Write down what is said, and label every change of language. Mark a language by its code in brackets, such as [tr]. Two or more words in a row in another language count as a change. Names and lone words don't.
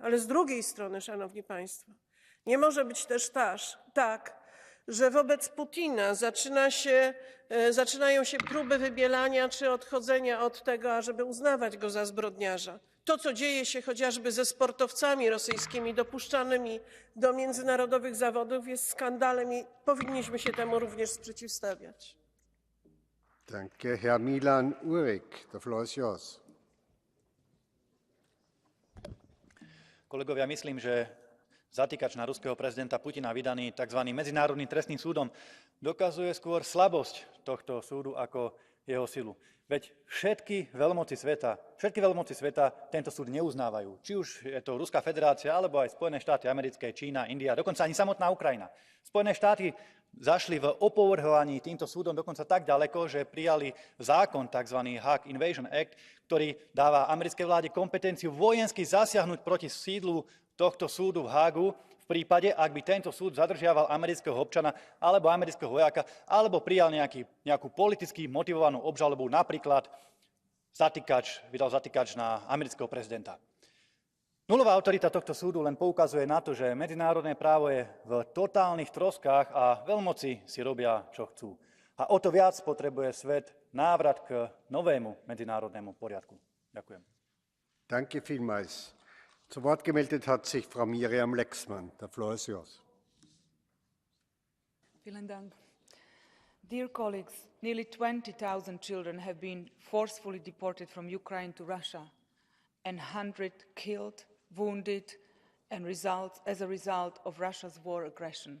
[pl] Ale z drugiej strony, szanowni państwo, nie może być też tak, że wobec Putina zaczynają się próby wybielania czy odchodzenia od tego, ażeby uznawać go za zbrodniarza. To, co dzieje się chociażby ze sportowcami rosyjskimi dopuszczanymi do międzynarodowych zawodów, jest skandalem i powinniśmy się temu również sprzeciwstawiać. [de] Danke. [en] Herr Milan Urik, the floor is yours. [sk] Kolegovia, myslím, že zatýkač na ruského prezidenta Putina vydaný tzv. Medzinárodným trestným súdom dokazuje skôr slabosť tohto súdu ako jeho silu. Veď všetky veľmoci sveta tento súd neuznávajú. Či už je to Ruská federácia, alebo aj Spojené štáty americké, Čína, India, dokonca ani samotná Ukrajina. Spojené štáty zašli v opovrhovaní týmto súdom dokonca tak ďaleko, že prijali zákon, tzv. Hague Invasion Act, ktorý dáva americkej vláde kompetenciu vojensky zasiahnuť proti sídlu tohto súdu v Hágu v prípade, ak by tento súd zadržiaval amerického občana alebo amerického vojáka, alebo prijal nejakú politicky motivovanú obžalobu, napríklad vydal zatýkač na amerického prezidenta. Nulová autorita tohto súdu len poukazuje na to, že medzinárodné právo je v totálnych troskách a veľmoci si robia, čo chcú. A o to viac potrebuje svet návrat k novému medzinárodnému poriadku. Ďakujem. [de] Danke vielmals. Zu Wort gemeldet hat sich Frau Miriam Lexmann. [en] The floor is yours. [de] Vielen Dank. [en] Dear colleagues, nearly 20,000 children have been forcefully deported from Ukraine to Russia, and 100 killed, wounded, and as a result of Russia's war aggression.